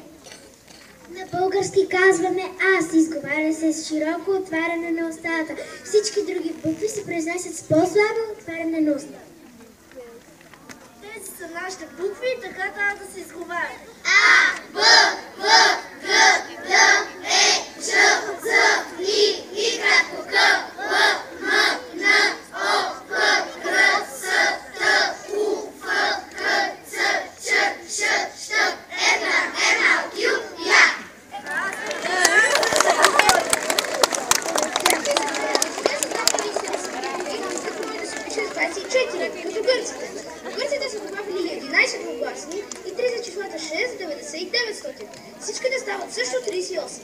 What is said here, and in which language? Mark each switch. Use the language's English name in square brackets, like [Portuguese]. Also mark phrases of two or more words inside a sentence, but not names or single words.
[Bulgarian] На български казваме аз, изговаря се с широко отваряне на устата. Всички други букви се произнасят с по-слабо отваряне на устата. Тези са нашите букви, така трябва да се изговарят. А, Б, В, Г, Д, Е, Ч, З, И, И кратко, К, Л, М, Н, О, П, Р, С, Т, У, Ф, Х, Ц, Ч, Ш, Щ, Р, Q, Я. Като гърците. Гърците са добавили 11 двугласни и 3 за числата 6, 90 и 900. Всичките стават също 38.